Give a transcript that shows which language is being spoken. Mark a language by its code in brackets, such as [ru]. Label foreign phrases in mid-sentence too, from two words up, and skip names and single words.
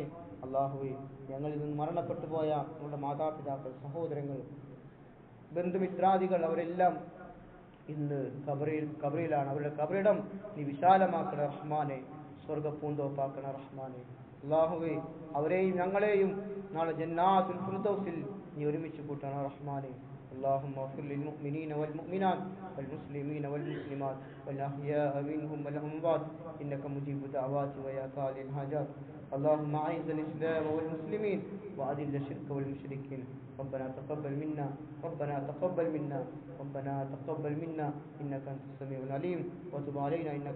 [ml] അള്ളാഹുവേ, ഞങ്ങളിൽ നിന്ന് മരണപ്പെട്ടു പോയ ഞങ്ങളുടെ മാതാപിതാക്കൾ, സഹോദരങ്ങൾ, ബന്ധുമിത്രാദികൾ അവരെല്ലാം ഇന്ന് കബറിലാണ്. അവരുടെ കബറിടം നീ വിശാലമാക്കണ റഹ്മാനെ. സ്വർഗപ്പൂന്തോപ്പാക്കണ റഹ്മാനെ. അല്ലാഹുവേ, അവരെയും ഞങ്ങളെയും നാളെ ജന്നാത്തുൽ ഫിർദൗസിൽ നീ ഒരുമിച്ച് കൂട്ടണ റഹ്മാനെ. [ar] اللهم اغفر للمؤمنين والمؤمنات والمسلمين والمسلمات والأحياء منهم والأموات إنك مجيب الدعوات ويا قاضي الحاجات. اللهم أعز الإسلام والمسلمين وأذل الشرك والمشركين. ربنا تقبل منا إنك أنت السميع العليم وتب علينا إنك